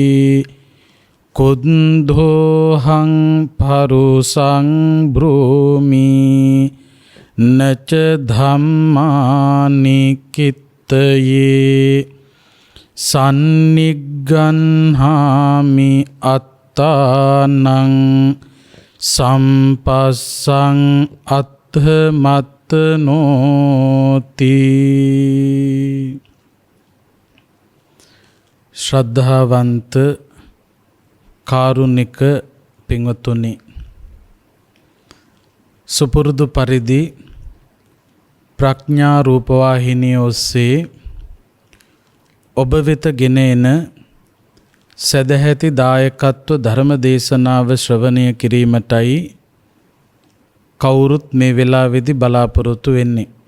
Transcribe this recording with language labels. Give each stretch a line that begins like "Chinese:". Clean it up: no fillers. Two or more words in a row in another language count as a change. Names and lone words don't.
Pali: कुन्धोऽहं परुषं ब्रूमि न च धम्मानि कित्तये सन्निगह्णामि अत्तानं संपस्सं अत्थमत्नोति।
Sinhala: श्रद्धावंत කාරුණික පින්වතුනි, සුපුරුදු පරිදි ප්‍රඥා රූපවාහිනිය ඔස්සේ ඔබ වෙත ගෙන එන සදැහැති දායකත්ව ධර්ම දේශනාව ශ්‍රවණය කිරීමටයි කවුරුත් මේ වෙලාවේදී බලාපොරොත්තු වෙන්නේ.